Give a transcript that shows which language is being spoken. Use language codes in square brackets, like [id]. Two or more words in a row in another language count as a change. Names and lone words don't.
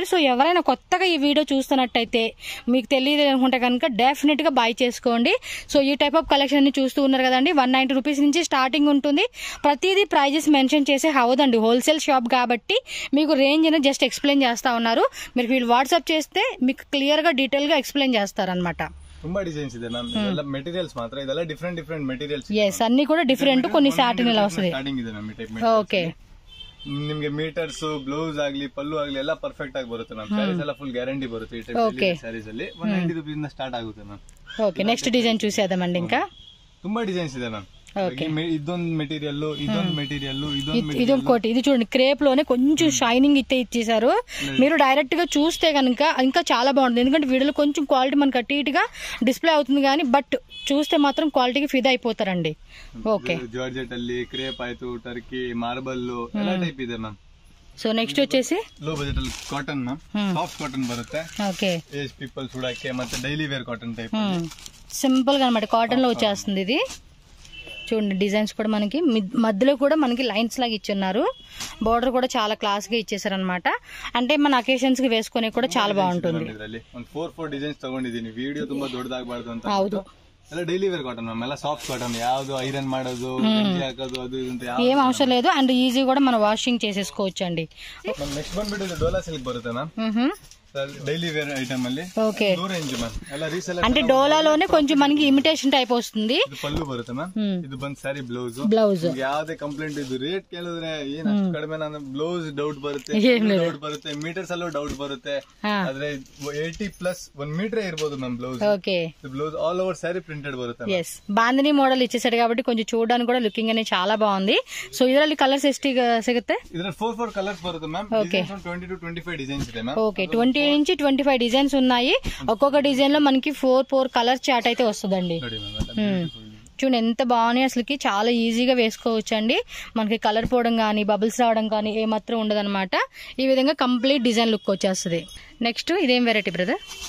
[te] సో ఎవరైనా కొత్తగా ఈ వీడియో చూస్తున్నట్టయితే, మీకు తెలియదు అనుకుంటే కనుక డెఫినెట్ గా బై చేసుకోండి. సో ఈ [en] type of collection [te] ని చూస్తూ ఉన్నారు కదండి. 190 రూపీస్ నుంచి స్టార్టింగ్ ఉంటుంది. ప్రతిదీ ప్రైజెస్ మెన్షన్ చేసే అవదండి, [en] wholesale shop [te] కాబట్టి మీకు రేంజ్ అనేది [en] just explain [te] చేస్తా ఉన్నారు. మీరు వీళ్ళు వాట్సాప్ చేస్తే మీకు క్లియర్ గా డీటెయిల్ గా ఎక్స్ప్లెయిన్ చేస్తారనమాట. [kn] ತುಂಬಾ ಡಿಸೈನ್ಸ್ ಇದೆ ಮ್ಯಾಮ್. ಇದೆಲ್ಲ ಮೆಟೀರಿಯಲ್ಸ್ ಮಾತ್ರ, ಇದೆಲ್ಲ [en] different materials. [kn] yes, [te] అన్ని కూడా డిఫరెంట్. కొన్ని సాటిన్ ఇలా వస్తుంది. [kn] ಸ್ಟಾರ್ಟಿಂಗ್ ಇದೆ ಮ್ಯಾಮ್ ಈ ಟೈಪ್. [te] ఓకే, [kn] ನಿಮಗೆ ಮೀಟರ್ಸ್, ಬ್ಲೌಸ್ ಆಗ್ಲಿ, ಪಲ್ಲು ಆಗ್ಲಿ ಎಲ್ಲ ಪರ್ಫೆಕ್ಟ್ ಆಗಿ ಬರುತ್ತೆ ಮ್ಯಾಮ್. ಸ್ಯಾರೀಸ್ ಎಲ್ಲ [en] full guarantee [kn] ಬರುತ್ತೆ ಈ [en] type sarees [kn] ಅಲ್ಲಿ. 190 ರೂಪೀಸ್ ಇಂದ ಸ್ಟಾರ್ಟ್ ಆಗುತ್ತೆ ಮ್ಯಾಮ್. [te] ఓకే, [en] next design [te] చూసేద్దామండి. ఇంకా [kn] ತುಂಬಾ ಡಿಸೈನ್ಸ್ ಇದೆ ಮ್ಯಾಮ್. ಇದೊಂದು ಮೆಟೀರಿಯಲ್, [te] ఇదొకటి. ఇది చూడండి, క్రేప్ లోనే కొంచెం షైనింగ్ ఇచ్చేసారు. మీరు డైరెక్ట్ గా చూస్తే కనుక ఇంకా చాలా బాగుంటుంది. ఎందుకంటే వీడియోలో కొంచెం క్వాలిటీ మనకి అటు ఇటుగా డిస్ప్లే అవుతుంది కానీ, బట్ చూస్తే మాత్రం క్వాలిటీకి ఫిదా అయిపోతారండి. ఓకే, [kn] జార్జెట్ ಅಲ್ಲಿ క్రేప్ ಆಯ್ತು, టర్కీ, మార్బల్ ಎಲ್ಲ ಟೈಪ್ ಇದೆ ಮ್ಯಾಮ್. [te] సో నెక్స్ట్ వచ్చేసి [en] low budget cotton ma'am. soft cotton బರುತ್ತೆ. [te] ఓకే, [en] age peoples [kn] ఉడాకే ಮತ್ತೆ [en] daily wear cotton type. [te] సింపుల్ గా అన్నమాట, కాటన్ లో వచ్చేస్తుంది ఇది. చూడండి, డిజైన్స్ కూడా మనకి మధ్యలో కూడా మనకి లైన్స్ లాగా ఇచ్చున్నారు. బోర్డర్ కూడా చాలా క్లాస్ గా ఇచ్చేసారనమాట. అంటే మన అకేషన్స్ కి వేసుకునే కూడా చాలా బాగుంటుంది. [kn] 4 డిజైన్స్ తಗೊಂಡಿದ್ದೀನಿ. ವಿಡಿಯೋ ತುಂಬಾ ದೊಡ್ಡದಾಗಬಾರದು ಅಂತ. ಹೌದು, ಎಲ್ಲ [en] daily wear cotton ma'am. [kn] ಎಲ್ಲ [en] soft cotton, [kn] ಯಾವ್ದು ಐರನ್ ಮಾಡೋದು, ಹಾಕೋದು ಅದು ಇದು ಅಂತ [te] ఏం అవసరం లేదు. అండ్ ఈజీ కూడా మనం వాషింగ్ చేసేసుకోవచ్చు అండి. [kn] నెక్స్ట్ ಬಂದ್ಬಿಟ್ಟು ಡೋಲಾ ಸಿಲ್ಕ್ ಬರುತ್ತೆ మ్యామ్. [en] daily wear item [kn] ಅಲ್ಲಿ. [te] ఓకే, [kn] ರೇಂಜ್ ಮ್ಯಾಮ್. ಎಲ್ಲ ರೀಸೆಲ್ [te] అంటే డోలాలోనే కొంచెం మనకి ఇమిటేషన్ టైప్ వస్తుంది. [kn] ಇದು ಪಲ್ಲು ಬರುತ್ತೆ ಮ್ಯಾಮ್. ಇದು ಬಂದ್ ಸ್ಯಾರಿ ಬ್ಲೌಸ್. ಯಾವ್ದೇ ಕಂಪ್ಲೇಂಟ್ ಇದು ರೇಟ್ ಕೇಳಿದ್ರೆ ಏನ್ ಅಷ್ಟು ಕಡಿಮೆ, ನಾನು ಬ್ಲೌಸ್ ಡೌಟ್ ಬರುತ್ತೆ, ಮೀಟರ್ಸ್ ಅಲ್ಲೂ ಡೌಟ್ ಬರುತ್ತೆ. ಆದ್ರೆ 80+ 1 ಮೀಟರ್ ಇರ್ಬೋದು ಮ್ಯಾಮ್ ಬ್ಲೌಸ್. [te] ఓకే, [en] blouse all over saree printed ಬರುತ್ತೆ. [te] ఎస్, బాందిని మోడల్ ఇచ్చేసాడు కాబట్టి కొంచెం చూడడానికి కూడా లుకింగ్ అనేది చాలా బాగుంది. [kn] సో ಇದರಲ್ಲಿ ಕಲರ್ಸ್ ಎಷ್ಟು ಸಿಗುತ್ತೆ? ಇದ್ರಲ್ಲಿ 4 ಕಲರ್ಸ್ ಬರುತ್ತೆ ಮ್ಯಾಮ್. 20 to 25 ಡಿಸೈನ್ಸ್ ಇದೆ ಮ್ಯಾಮ್. [te] ఓకే, 20 20 నుంచి 25 డిజైన్స్ ఉన్నాయి. ఒక్కొక్క డిజైన్ లో మనకి 4 [en] color chart [te] అయితే వస్తుందండి. చూడండి ఎంత బాగున్నాయి, అసలుకి చాలా ఈజీగా వేసుకోవచ్చు అండి. మనకి కలర్ పోవడం కానీ బబుల్స్ రావడం కానీ ఏమాత్రం ఉండదు అనమాట. ఈ విధంగా [en] complete design look [te] వచ్చేస్తుంది. నెక్స్ట్ ఇదేం వెరైటీ బ్రదర్?